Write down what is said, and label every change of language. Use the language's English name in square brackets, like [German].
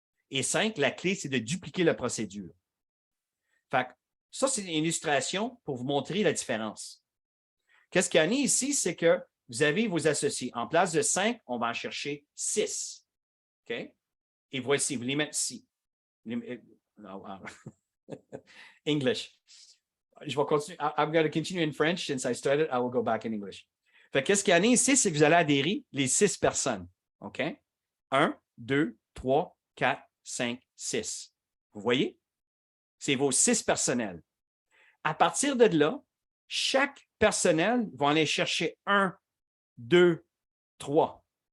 [French] Et 5, la clé, c'est de dupliquer la procédure. Fait que ça, c'est une illustration pour vous montrer la différence. Qu'est-ce qu'il y en a ici, c'est que vous avez vos associés. En place de 5, on va en chercher 6. OK? Et voici, vous les mettez ici. English. Je vais continuer. [English] I'm going to continue in French. Since I started, I will go back in English. [French] Fait qu'est-ce qu'il y en a ici, c'est que vous allez adhérer les 6 personnes. OK? 1, 2, 3, 4, 5, 6. Vous voyez? C'est vos 6 personnels. À partir de là, chaque personnel va aller chercher 1, 2, 3.